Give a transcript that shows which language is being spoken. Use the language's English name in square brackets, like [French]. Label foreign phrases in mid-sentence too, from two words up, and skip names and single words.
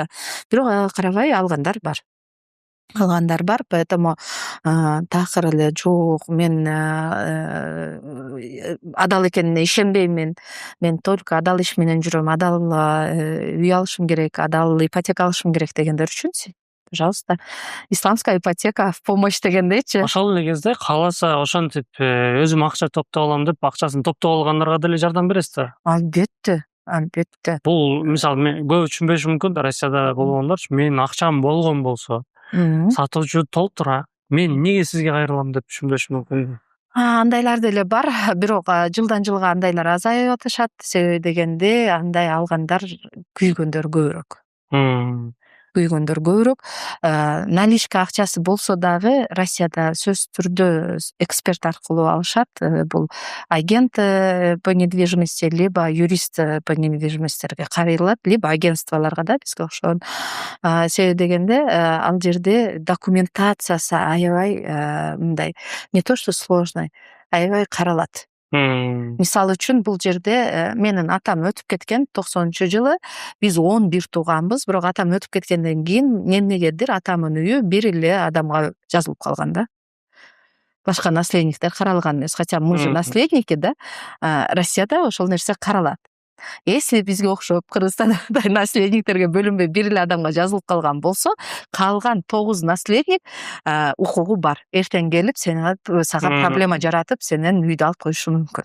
[Kyrgyz] Бирок ага карабай алгандар бар. Поэтому такыр эле жок, мен адал экенине ишенбеймин. Мен только адал иш менен жүрөм, адал үй алышым керек, адал ипотека алышым керек дегендер үчүн [Russian] пожалуйста, исламская ипотека в помощь [Kyrgyz] дегендейчи. Ошол эле кезде кааласа ошентип өзүм акча топтоп алам деп акчасын топтоп алгандарга деле жардам бересиздер. Албетте. Бул мисалы мен көп түшүнбөшү мүмкүн да, Россияда болгондорчу, менин акчам болгон болсо, сатуучу толтура, мен эмнеге сизге кайрылам деп түшүнбөшү мүмкүн. Андайлар деле бар, бирок жылдан жылга андайлар азайып атышат. Себеби дегенде андай алгандар күйгөндөр көбүрөөк. Наличка акчасы болсо дагы Россияда сөзсүз түрдө эксперт аркылуу алышат. Бул [Russian] агент по недвижимости, либо юрист по недвижимостьтерге [Kyrgyz] каралат, либо агентстволорго да бизге окшогон. Себеби дегенде ал жерде документациясы аябай мындай [Russian] не то что сложный, [Kyrgyz] аябай каралат. Мисалы үчүн бул жерде менин атам өтүп кеткен 90-жылы, биз 11 тууганбыз, бирок атам өтүп кеткенден кийин эмнегедир атамдын үйү бир эле адамга жазылып калган да. Башка наследниктер каралган эмес, [Russian] хотя мы же наследники да. [Kyrgyz] Россияда ошол нерсе каралат. Если бизге окшоп Кыргызстанда наследниктерге бөлүнбөй бир эле адамга жазылып калган болсо, калган 9 наследник укугу бар. Эртең келип сага проблема жаратып, сенен үйдү алып коюшу мүмкүн.